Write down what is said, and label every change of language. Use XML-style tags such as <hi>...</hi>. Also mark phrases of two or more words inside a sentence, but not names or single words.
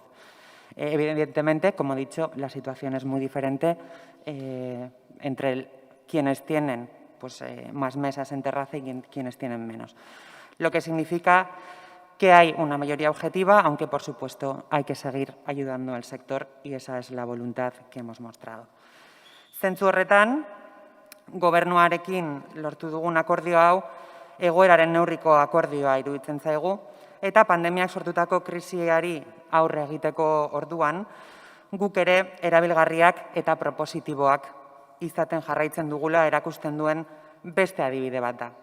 <es>Evidentemente, como he dicho, la situación es muy diferente entre quienes tienen más mesas en terraza y quienes tienen menos. Lo que significa que hay una mayoría objetiva, aunque, por supuesto, hay que seguir ayudando al sector y esa es la voluntad que hemos mostrado.</es> <eu>Zentzu horretan, gobernuarekin lortu dugun akordio hau, egoeraren neurriko akordioa iruditzen zaigu, eta pandemiak sortutako krisiari aurre egiteko orduan, guk ere erabilgarriak eta propositiboak izaten jarraitzen dugula erakusten duen beste adibide bat da.</eu>